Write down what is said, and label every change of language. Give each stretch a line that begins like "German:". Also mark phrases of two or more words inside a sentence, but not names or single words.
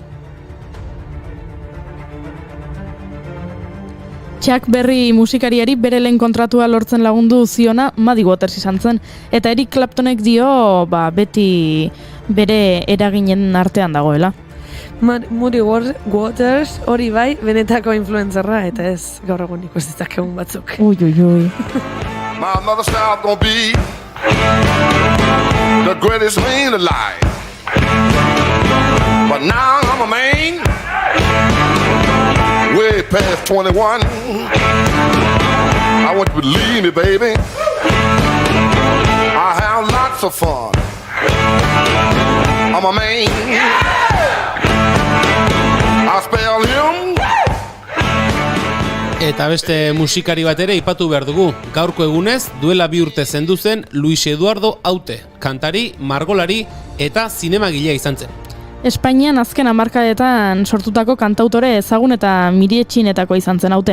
Basque: Chuck Berry musikariari bere lehen kontratua lortzen lagundu ziona Muddy Waters izan zen. Eta Eric Claptonek dio, beti bere eraginen artean dagoela. Muddy Waters hori bai benetako influenzerra eta ez gaur egun ikus ditzakegun batzuk. Ui.
English: My mother's now gonna be the greatest man alive. But now I'm a man, way past 21. I want you to believe me, baby, I have lots of fun. I'm a man, I spell him.
Basque: Eta beste musikari bat ere ipatu behar dugu. Gaurko egunez, duela 2 urte zendu zen Luis Eduardo Aute, kantari, margolari eta zinemagilea izan zen. Espainian azken hamarkadetan sortutako kantautore ezagun eta mirietxinetako izan zen Aute.